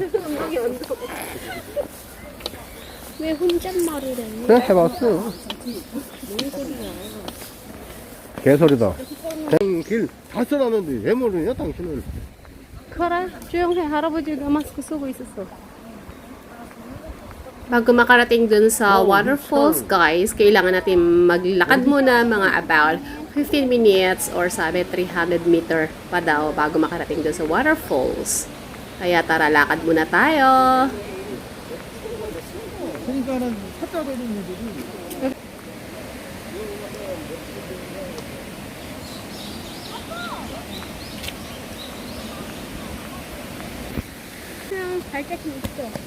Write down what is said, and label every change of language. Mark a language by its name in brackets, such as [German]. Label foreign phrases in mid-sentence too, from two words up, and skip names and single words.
[Korean] 왜 혼잣말을 해? 그냥 해봤어. 개소리다. 길다 써놨는데 왜 모르냐 당신은. 그래, 조용해. 할아버지가 마스크 쓰고 있었어. [Filipino] Bago makarating dun sa waterfalls, guys, kailangan natin maglakad muna mga [English] about 15 minutes or [Filipino] sabi 300 meter pa daw bago makarating dun sa waterfalls. Kaya tara, lakad muna tayo. [Korean] 그러니까는 찾아가는 애들이 그냥 발자국 있어.